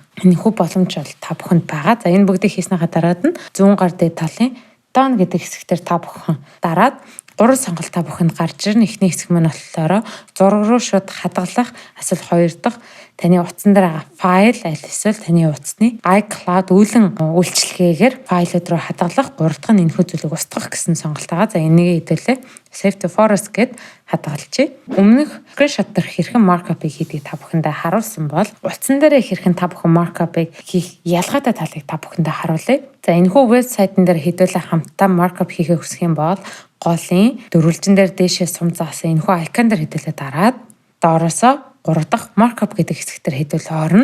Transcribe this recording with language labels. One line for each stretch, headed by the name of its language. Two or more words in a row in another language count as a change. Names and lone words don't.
Mongolian: Энэхүү боломж бол та бүхэнд байгаа. За энэ бүгдийг хийснийхаа дараад нь зүүн гар дээд талын done гэдэг хэсэгтэр та бүхэн дараад 3 сонголт та бүхэнд гарч ирнэ. Эхний хэсэг маань болохоор зураг руу шууд хадгалах, эсвэл хоёр дахь таны утсан дээр файл аль эсвэл таны утасны iCloud үүлэн үйлчилгээгээр файлууд руу хадгалах, 3 дахь нь энэхүү зүйлийг устгах гэсэн сонголт байгаа. За энийг хэдүүлээ
English: save to forest
Mongolian: гэд хадгалчихъя. Өмнөх screenshot дээр хэрхэн markup-ыг хийдгийг та бүхэндээ харуулсан бол утсан дээр хэрхэн та бүхэн markup-ыг хийх ялгаатай талыг та бүхэндээ харуулъя. За энэхүү вебсайтн дээр хэдүүлээ хамтдаа markup хийхээ хүсэх юм бол голын дөрвөлжин дээр дээшээ сум заасан энэхүү icon дээр хэдүүлээ дараад доороосоо 3 дахь markup гэдэг хэсэгтэр хэдүүлээ орно.